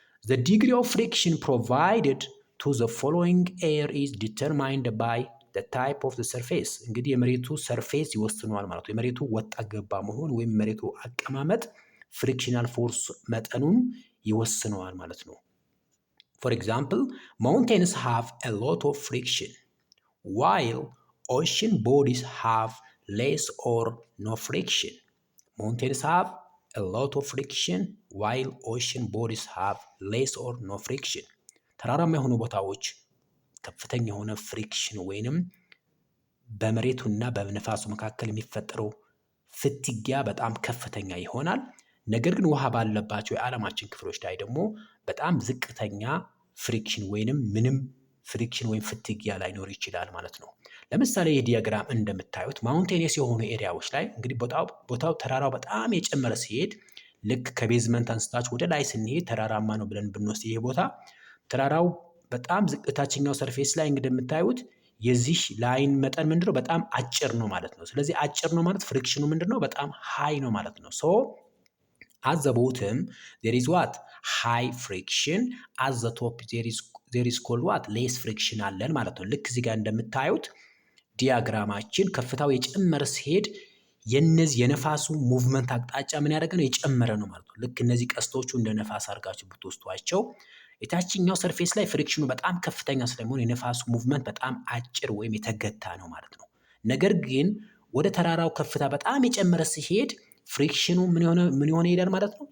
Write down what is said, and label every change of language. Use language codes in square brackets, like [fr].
[en] The degree of friction provided to the following air is determined by the type of the surface። [am] እንግዲህ የመሬቱ ሰርፌስ ይወስነዋል ማለት ነው። [en] የመሬቱ ወጣ ገባ መሆን ወይም የመሬቱ አቀማመጥ ፍሪክሽናል ፎርስ መጠኑን ይወስነዋል ማለት ነው። For example, mountains have a lot of friction while ocean bodies have less or no friction. Mountains have a lot of friction while ocean bodies have less or no friction. [am] ተራራማ የሆኑ ቦታዎች ከፍተኛ የሆነ ፍሪክሽን ወይንም በመሬቱና በነፋሱ መካከል የሚፈጠረው ፍትጊያ በጣም ከፍተኛ ይሆናል። ነገር ግን ውሃ ባለባቸው የዓለማችን ክፍሎች ላይ ደግሞ በጣም ዝቅተኛ ፍሪክሽን ወይንም ምንም ፍሪክሽን ወይም ፍትጊያ ላይኖር ይችላል ማለት ነው። ለምሳሌ ይህ ዲያግራም እንደምታዩት ማውንቴኒየስ የሆኑ ኤሪያዎች ላይ እንግዲህ ቦታው ተራራው በጣም የጨመረ ሲሄድ ልክ ከቤዝመንት አንስታችሁ ወደ ላይ ስንሄድ ተራራማ ነው ብለን ብንወስድ ይሄ ቦታ ተራራው በጣም ዝቅታችኛው ሰርፌስ ላይ እንግዲህ የምታዩት የዚህ ላይን መጠን ምንድነው? በጣም አጭር ነው ማለት ነው። ስለዚህ አጭር ነው ማለት ፍሪክሽኑ ምንድነው? በጣም ሃይ ነው ማለት ነው። ሶ [en] at the bottom there is what? high friction. at the top there is called what? less friction [am] አለን ማለት ነው። ልክ እዚህ ጋር እንደምታዩት ዲያግራማችን ከፍታው የጨመረ ሲሄድ የነዚህ የነፋሱ ሙቭመንት አቅጣጫ ምን ያደረገ ነው? የጨመረ ነው ማለት ነው። ልክ እነዚህ ቀስቶቹ እንደ ነፋስ አድርጋችሁ ብትወስዷቸው የታችኛው ሰርፌስ ላይ ፍሪክሽኑ በጣም ከፍተኛ ስለሚሆን የነፋሱ ሙቭመንት በጣም አጭር ወይም የተገታ ነው ማለት ነው። ነገር ግን ወደ ተራራው ከፍታ በጣም የጨመረ ሲሄድ ፍሪክሽኑ ምን የሆነ ይሄዳል ማለት ነው?